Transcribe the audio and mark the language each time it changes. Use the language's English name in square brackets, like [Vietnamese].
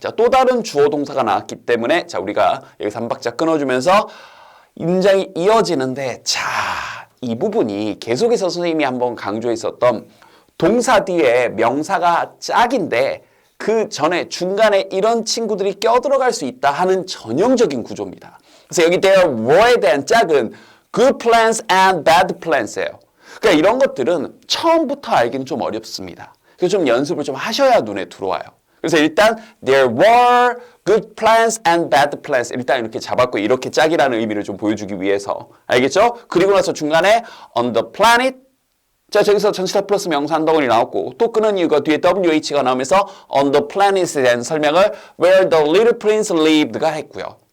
[Korean] 자, 또 다른 주어 동사가 나왔기 때문에 자, 우리가 여기서 한 박자 끊어주면서 문장이 이어지는데 자, 이 부분이 계속해서 선생님이 한번 강조했었던 동사 뒤에 명사가 짝인데 그 전에 중간에 이런 친구들이 껴들어갈 수 있다 하는 전형적인 구조입니다. 그래서 여기 [English] there were [Korean] 에 대한 짝은 [English] good plans and bad plans [Korean] 예요. 그러니까 이런 것들은 처음부터 알기는 좀 어렵습니다. 그래서 좀 연습을 좀 하셔야 눈에 들어와요. 그래서 일단 [English] there were good plans and bad plans [Korean] 일단 이렇게 잡았고 이렇게 짝이라는 의미를 좀 보여주기 위해서 알겠죠? 그리고 나서 중간에 [English] on the planet [Korean] 자, 저기서 전치사 플러스 명사 한 덩어리 나왔고 또 끄는 이유가 뒤에 WH가 나오면서 on the planet에 대한 설명을 [English] where the little prince lived [Korean] 가 했고요.